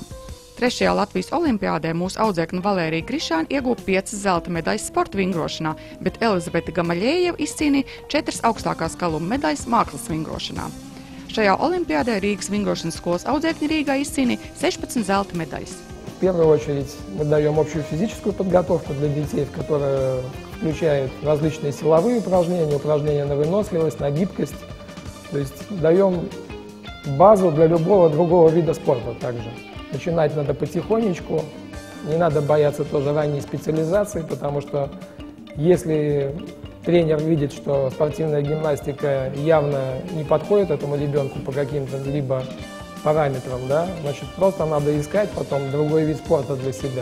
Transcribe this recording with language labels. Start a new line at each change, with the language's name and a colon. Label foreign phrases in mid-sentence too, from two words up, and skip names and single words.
Latvian: 3. Latvijas olimpiādē mūsu audzēkņa Valērija Krišāna ieguva 5 zelta medaļas sporta vingrošanā, bet Elizabete Gamaļējeva izcīnīja 4 augstākās kaluma medaļas mākslas vingrošanā. Šajā olimpiādē Rīgas vingrošanas skolas audzēkņi Rīgā изцīnīja 16 zelta medaļas.
Russian: В первую очередь мы даем общую физическую подготовку для детей, которая включает различные силовые упражнения, упражнения на выносливость, на гибкость. То есть даем базу для любого другого вида спорта также. Начинать надо потихонечку, не надо бояться тоже ранней специализации, потому что если тренер видит, что спортивная гимнастика явно не подходит этому ребенку по каким-то либо параметрам, да, значит, просто надо искать потом другой вид спорта для себя.